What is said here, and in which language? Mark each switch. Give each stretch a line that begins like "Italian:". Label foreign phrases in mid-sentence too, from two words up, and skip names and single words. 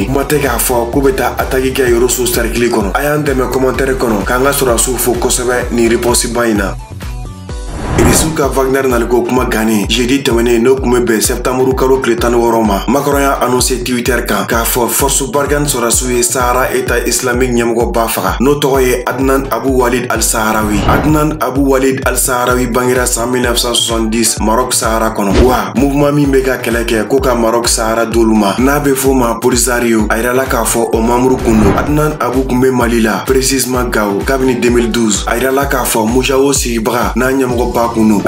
Bambara: Kuma tɛ k'a fɔ k'u bɛ taa attaque kɛ Rosso cercle kɔnɔ. A y'an dɛmɛ commentaire kɔnɔ k'an ka sɔrɔsiw fo kosɛbɛ nin réponse ba in na. Irisou ka Wagner naliko kuma gannen jeudi tɛmɛnen n'o tun bɛ bɛn septembre kalo tile 16 ma Macron y'a annoncé Twitter kan k'a fɔ force Barkhane sɔrɔsiw ye Sahara
French: État islamique
Bambara: ɲɛmɔgɔba faga n'o tɔgɔ ye Adnan Abu Walid al-Sahraoui. Adnan Abu Walid al-Sahraoui bangera san 1970 Maroc Sahara kɔnɔ wa mouvement min bɛ ka kɛlɛ kɛ ko ka Maroc Sahara d'olu ma n'a bɛ f'o ma Polisario a yirala k'a fɔ o membre kun don. Adnan Abu kun bɛ Mali la précisément Gao kabini 2012 a yirala k'a fɔ Mujao sigibaga n'a ɲɛmɔgɔba kun don.